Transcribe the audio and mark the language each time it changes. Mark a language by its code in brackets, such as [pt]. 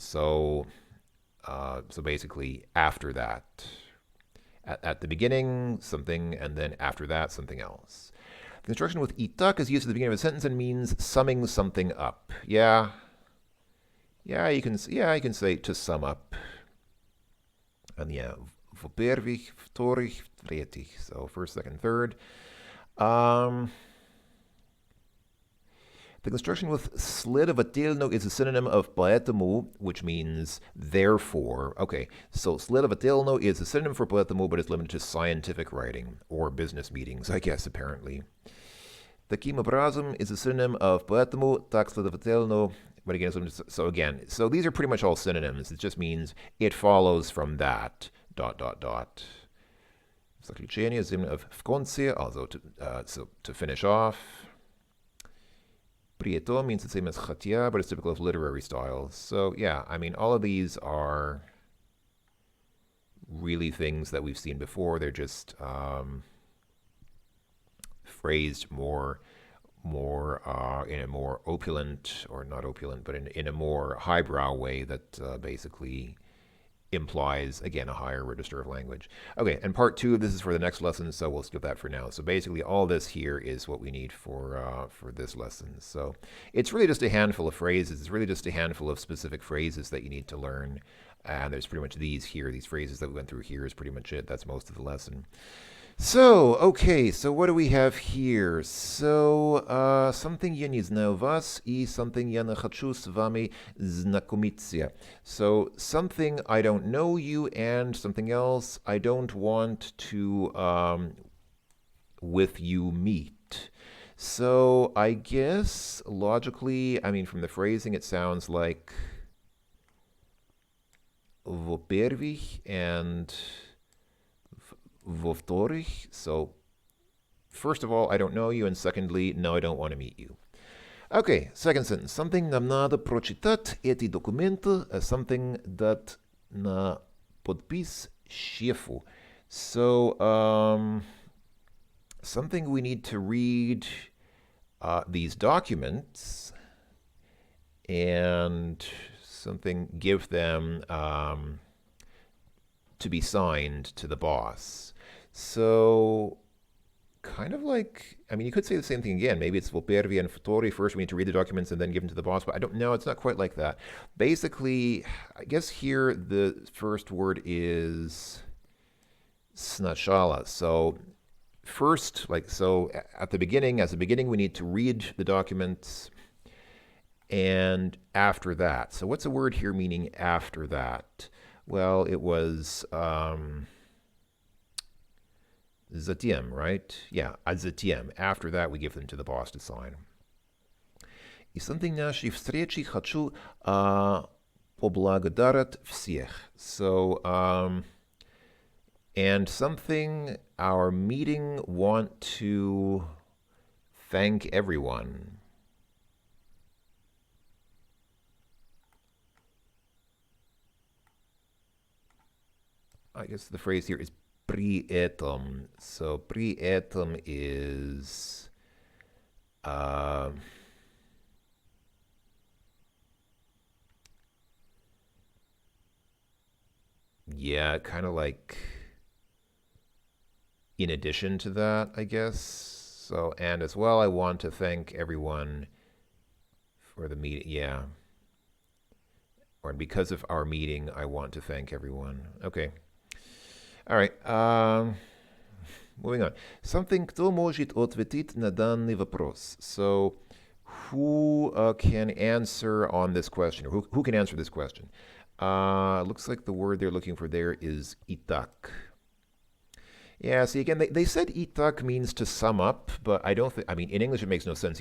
[en] So basically, after that. At the beginning, something, and then after that, something else. The construction with итак is used at the beginning of a sentence and means summing something up. Yeah, you can say to sum up. And yeah, [ru] во первых, вторых, третьих. [en] So first, second, third. The construction with следовательно is a synonym of поэтому, which means therefore. Okay, so следовательно is a synonym for поэтому, but it's limited to scientific writing or business meetings, I guess, apparently. [ru] Таким образом [en] is a synonym of [ru] поэтому, так следовательно. [en] But again, so these are pretty much all synonyms. It just means it follows from that, ... Заключение is a synonym of [ru] в конце, [en] also to finish off. Prieto means the same as хотя, but it's typical of literary styles. So yeah, I mean, all of these are really things that we've seen before. They're just phrased more in a more opulent, or not opulent, but in a more highbrow way that basically implies, again, a higher register of language. Okay, and part 2 of this is for the next lesson, so we'll skip that for now. So basically all this here is what we need for this lesson. So it's really just a handful of phrases. It's really just a handful of specific phrases that you need to learn. And there's pretty much these phrases that we went through here is pretty much it. That's most of the lesson. So, okay, so what do we have here? So, something [ru] я не знаю вас и [en] something [ru] я не хочу с вами знакомиться. [en] So, something I don't know you and something else I don't want to with you meet. So, I guess logically, I mean, from the phrasing, it sounds like во-первых and во-вторых. So, first of all, I don't know you, and secondly, no, I don't want to meet you. Okay, second sentence. Something [ru] нам надо прочитать эти документы, [en] something that [ru] на подпись шефу. [en] So, something we need to read these documents and something give them to be signed to the boss. So, kind of like, I mean, you could say the same thing again. Maybe it's во-первых and вторых. First, we need to read the documents and then give them to the boss. But I don't know. It's not quite like that. Basically, I guess here the first word is сначала. So, first, at the beginning, we need to read the documents. And after that. So, what's a word here meaning after that? Well, it was затем, right? Yeah, затем. After that, we give them to the boss to sign. [ru] И [en] something [ru] нашей встречи хочу поблагодарить всех. [en] So, and something our meeting want to thank everyone. I guess the phrase here is [ru] при этом. [en] So, при этом is Yeah, kind of like in addition to that, I guess. So, and as well, I want to thank everyone for the meeting. Yeah. Or because of our meeting, I want to thank everyone. Okay. All right. Moving on. Something, [ru] кто может ответить на данный вопрос? [en] So, who can answer on this question? Or who can answer this question? Looks like the word they're looking for there is itak. Yeah, see, again, they said itak means to sum up, but I don't think, I mean, in English it makes no sense.